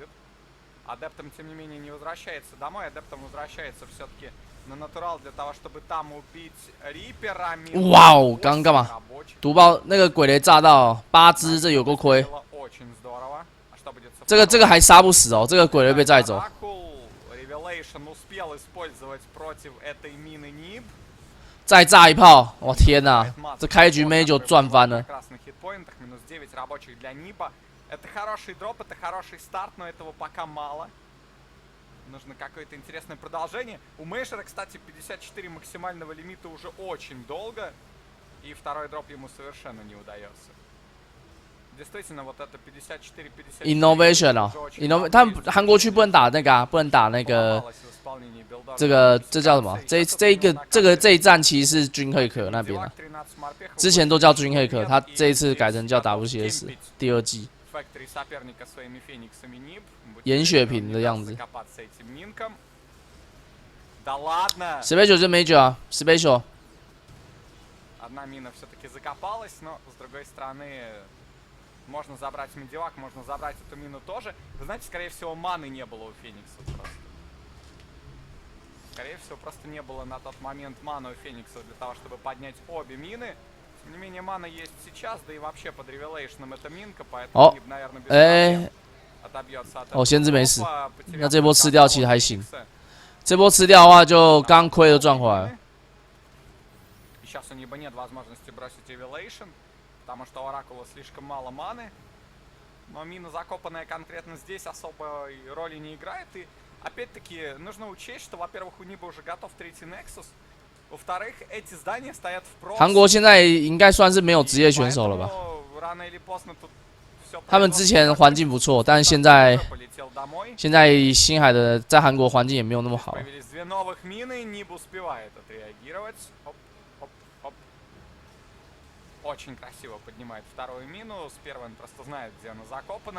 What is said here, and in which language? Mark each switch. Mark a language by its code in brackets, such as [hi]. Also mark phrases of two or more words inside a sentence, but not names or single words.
[ru] Адептом, тем не менее, не возвращается домой, адептом возвращается все-таки на натурал для того, чтобы там убить Рипера. [zh] 哇哦，刚刚干嘛？毒爆那个鬼雷炸到8只，这有够亏。这个还杀不死哦，这个鬼雷被载走。再炸一炮，我天哪！这开局妹就赚翻了。 [ru] 9 рабочих для Ниба. Это хороший дроп, это хороший старт, но этого пока мало. Нужно какое-то интересное продолжение. У Мейшера, кстати, 54 максимального лимита уже очень долго. И второй дроп ему совершенно не удается. Действительно, вот это 54-54. [zh] Innovation 哦 ，Innovation， 他们韩国区不能打那个啊，不能打那个。这叫什么？这一站其实是军黑客那边啊，之前都叫军黑客，他这一次改成叫 WCS 第2季。盐血瓶的样子。 [ru] Да ладно! [zh] Special 就 Major 啊 ，Special。 [ru] Одна мина все-таки закопалась, но с другой стороны можно забрать медивак, можно забрать эту мину тоже. Вы знаете, скорее всего, маны не было у Феникса просто. Скорее всего, просто не было на тот момент маны у Феникса для того, чтобы поднять обе мины. Тем не менее, мана есть сейчас, да и вообще под ревелейшном это минка, поэтому Neeb, наверное, без проблем отобьется от этого. [zh] 哦，先知没事。那这波吃掉其实还行。这波吃掉的话，就刚亏就赚回来了。 [ru] Сейчас у Нееба нет возможности бросить Evilation, потому что у Оракула слишком мало маны. Но мина, закопанная конкретно здесь, особой роли не играет. И опять-таки нужно учесть, что, во-первых, у Нееба уже готов третий Nexus. Во-вторых, эти здания стоят в прокси. [zh] 韩国现在应该算是没有职业选手了吧？ [ru] Рано или поздно тут все [zh] 他们之前环境不错，但是现在星海的在韩国环境也没有那么好。 [ru] Появились две новых мины, Neeb успевает отреагировать. Очень красиво поднимает вторую мину. С первой он просто знает, где она закопана.